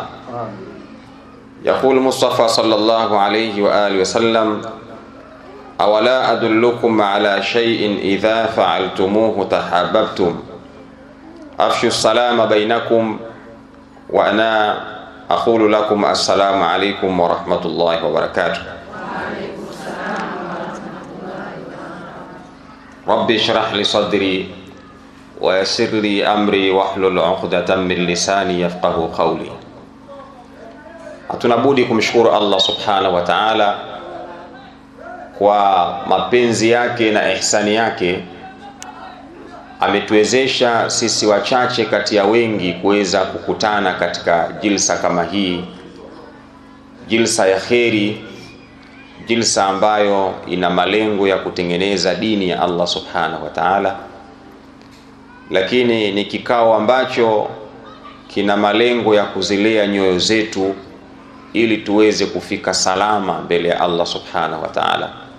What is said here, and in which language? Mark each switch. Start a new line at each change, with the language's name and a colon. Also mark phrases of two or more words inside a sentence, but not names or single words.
Arabic: يقول المصطفى صلى الله عليه وآله وسلم: أولا أدلكم على شيء إذا فعلتموه تحاببتم أفشوا السلام بينكم وأنا أقول لكم السلام عليكم ورحمة الله وبركاته. ربي اشرح لي صدري ويسر لي أمري واحلل عقدة من لساني يفقهوا قولي.
Swahili: Hatunabudi kumshukuru Allah
Arabic: سبحانه وتعالى
Swahili: kwa mapenzi yake na ihsani yake. Ametuwezesha sisi wachache kati ya wengi kuweza kukutana katika jilsa kama hii, jilsa ya kheri, jilsa ambayo ina malengo ya kutengeneza dini ya Allah
Arabic: سبحانه وتعالى,
Swahili: lakini ni kikao ambacho kina malengo ya kuzilea nyoyo zetu ili tuweze kufika salama mbele ya Allah
Arabic: سبحانه وتعالى.